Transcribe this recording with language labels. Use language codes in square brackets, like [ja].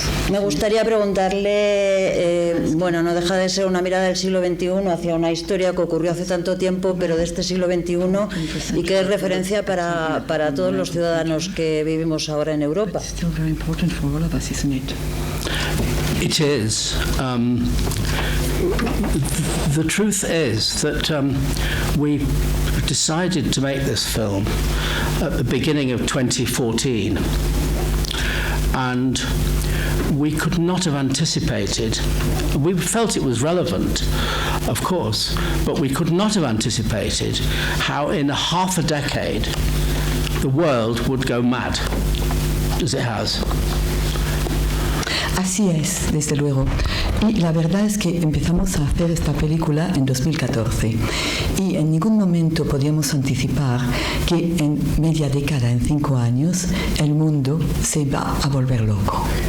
[es] Me gustaría preguntarle, bueno, no deja de ser una mirada del siglo XXI hacia una historia que ocurrió hace tanto tiempo, pero de este siglo XXI, y que es referencia para todos los ciudadanos que vivimos ahora en Europa. [en] It is. The truth is that we decided to make this film at the beginning of 2014, and we could not have anticipated. We felt it was relevant, of course, but we could not have anticipated how in half a decade the world would go mad, as it has. [es] Así es, desde luego. Y la verdad es que empezamos a hacer esta película en 2014 y en ningún momento podíamos anticipar que en media década, en 5 años, el mundo se va a volver loco.